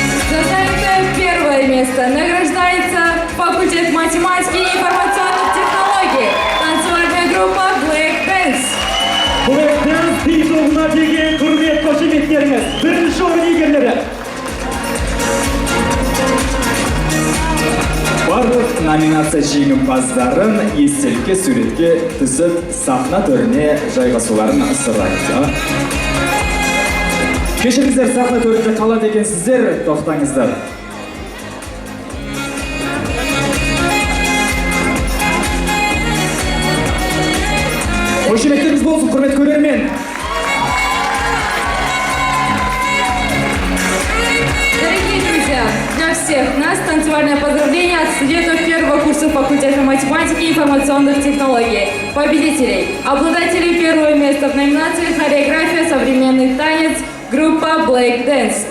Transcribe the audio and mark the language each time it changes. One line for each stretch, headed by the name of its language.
Russian: За занятое первое место награждается факультет математики и информационных технологий, танцевальная группа Black Dance.
Kazakh: Black Dance Титовына деген құрмет қошеметтеріңіз. Бірінші орын иегерлері. Барлық номинация жеңімпаздарын естелікке суретке түсіп сахна төріне жайғасуларын сұрайды. Кешіріңіздер, сахна төрінде қалады екенсіздер, тоқтаңыздар. Қошеметтеріңіз болсын, құрметті көрермен.
Russian: Дорогие друзья, для всех нас танцевальное поздравление от студентов первого курса факультета математики и информационных технологий, победителей, обладателей первого места в номинации «Хореография. Современный танец» группа Black Dance.